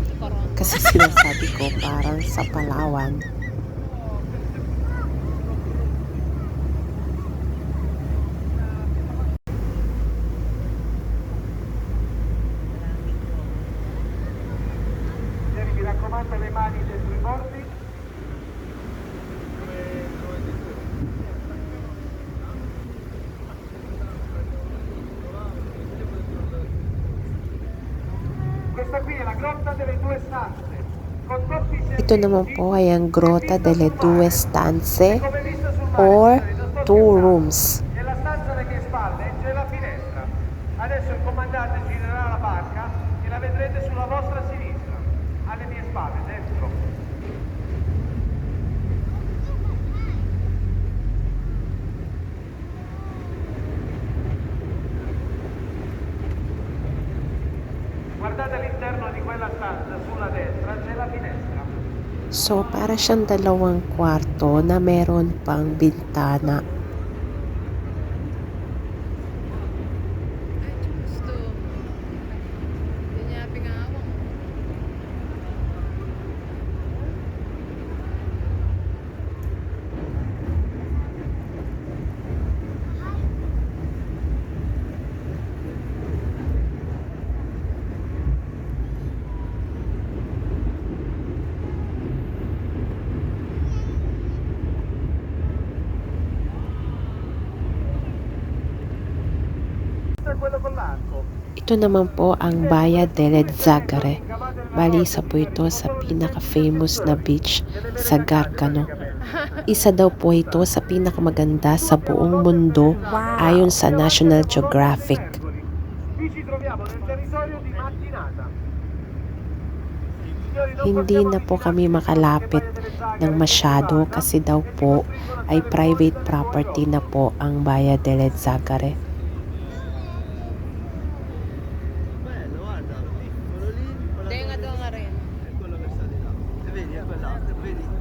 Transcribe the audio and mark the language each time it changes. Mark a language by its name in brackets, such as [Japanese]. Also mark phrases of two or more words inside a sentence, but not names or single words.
[Filipino] Corona. Kasi sinasabi ko parang sa Palawan. [Italian] Signori, mi raccomando le mani dentro i bordi. Questa qui è la grotta delle due stanze. Con troppi [Filipino] Ito naman po ay ang Grotta delle Due Stanze [Italian] come vista sul mare, or signori, non sto [English] Two [Italian] scherzando. [English] Rooms. [Italian] Nella stanza alle mie spalle c'è la finestra. Adesso il comandante girerà la barca e la vedrete sulla vostra sinistra. Alle mie spalle, dentro. Guardate all'interno di quella stanza, sulla destra c'è la finestra. [Filipino] So para siyang dalawang kwarto na meron pang bintana. Ay, gusto. Hindi niya pingawang. [Italian] Questo è quello con l'arco. [Filipino] Ito naman po ang Baia delle Zagare. Bali, isa po ito sa pinaka-famous na beach sa Gargano. Isa daw po ito sa pinakamaganda sa buong mundo ayon sa National Geographic. [Italian] Qui ci troviamo nel territorio di Mattinata. Signori, non [Filipino] Hindi [Italian] possiamo [Filipino] na po [Italian] avvicinarci [Filipino] kami makalapit [Italian] alle Baie delle Zagare [Filipino] ng masyado [Italian] e [Filipino] kasi daw po ay private property na po ang Baia delle Zagare. [Italian] Bello, guarda, quello lì, quella [Filipino] Hindi nga doon nga rin. [Italian] è quello che sta di là. E vedi, è quella, vedi?